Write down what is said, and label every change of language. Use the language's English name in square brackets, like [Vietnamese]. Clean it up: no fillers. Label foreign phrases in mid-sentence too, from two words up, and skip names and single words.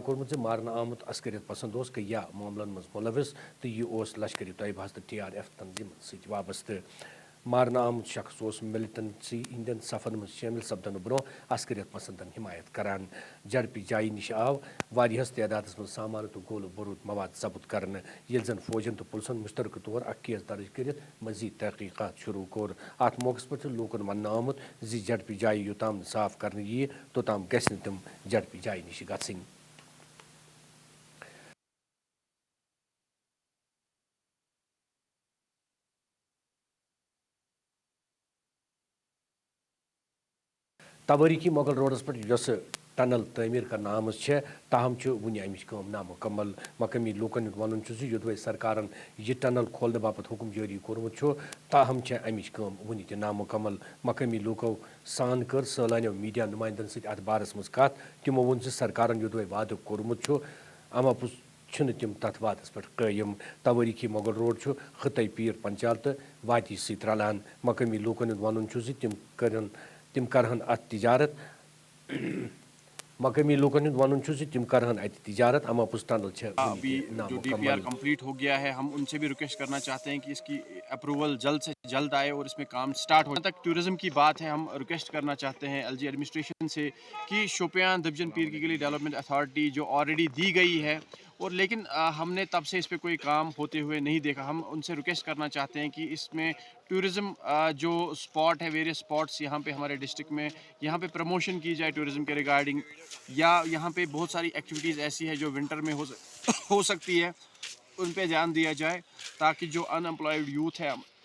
[Kashmiri] کورمُت مارنہٕ آمُت عسکریت پسند کیا معاملن مز ملوث تو یہ لشکری طیبہ تو TRF تنظیمن سۭتۍ وابستہٕ مارنہٕ آمُت شخص ملٹنسی ہندین صفن مز شٲمِل سپدن برونٛہہ عسکریت پسندن حمایت کران جڈ پی جایہِ نش آو واریاہس تعدادس مز سامان تو گولہٕ بروٗد مواد ضبط کرنہٕ ییٚلہِ زن فوجن تو پُلسن مشترکہٕ طور اکھ کیس درج کٔرِتھ مزید تحقیقات شروع کوٚر اتھ موقعس پٮ۪ٹھ لوٗکن وننہٕ آمُت زِ جڈ پی جایہِ یوٚتام نہٕ صاف کرنہٕ ییہِ توٚتام گژھِ نہٕ تِم جڈ پی جایہِ نش گژھٕنۍ تواریخی مغل روڈس پہ یس ٹنل تعمیر کرنا آمٕژ تاہم ونہ امچ کٲم نامکمل مقامی لوکن ہُنٛد ونُن چھُ زِ یوٚدوے سرکارن یہ ٹنل کھولنہٕ باپتھ حکم جٲری کوٚرمُت چھُ تاہم امچ کٲم ونہ تہِ نامکمل مقامی لوٗکو سان کٔر سٲلانیو میڈیا نمائندن سۭتۍ اتھ بارس منٛز کتھ تِمو ووٚن زِ سرکارن یوٚدوے وعدٕ کوٚرمُت چھُ اماپوٚز چھِنہٕ تِم تتھ وعدس پٮ۪ٹھ قٲیِم تواریخی مغل روڈ چھُ خطے پیر پنچال تہٕ وادی سۭتۍ رلان مقامی لوٗکن ہُنٛد ونُن چھُ زِ تِم کرہن اتھ تجارت مقامی [Urdu] لوگوں نے [Kashmiri] ونن چھُ زِ تِم کرہن اتہِ تجارت اماپوٚز ٹنل [Urdu] ابھی جو DPR کمپلیٹ ہو گیا ہے ہم ان سے بھی ریکویسٹ کرنا چاہتے ہیں کہ اس کی اپروول جلد سے جلد آئے اور اس میں کام سٹارٹ ہو جہاں تک ٹورزم کی بات ہے ہم ریکویسٹ کرنا چاہتے ہیں LG ایڈمنسٹریشن سے کہ شوپیان دبجن پیر کی گلی [English] development authority [Urdu] جو آلریڈی دی گئی ہے اور لیکن ہم نے تب سے اس پہ کوئی کام ہوتے ہوئے نہیں دیکھا ہم ان سے ریکویسٹ کرنا چاہتے ہیں کہ اس میں ٹورزم جو اسپاٹ ہے [English] various spots [Urdu] یہاں پہ ہمارے ڈسٹرکٹ میں یہاں پہ پروموشن کی جائے ٹورزم کے ریگارڈنگ یا یہاں پہ بہت ساری ایکٹیویٹیز ایسی ہے جو ونٹر میں ہو سکتی ہے ان پہ دھیان دیا جائے تاکہ جو [English] unemployed youth [Urdu] ہے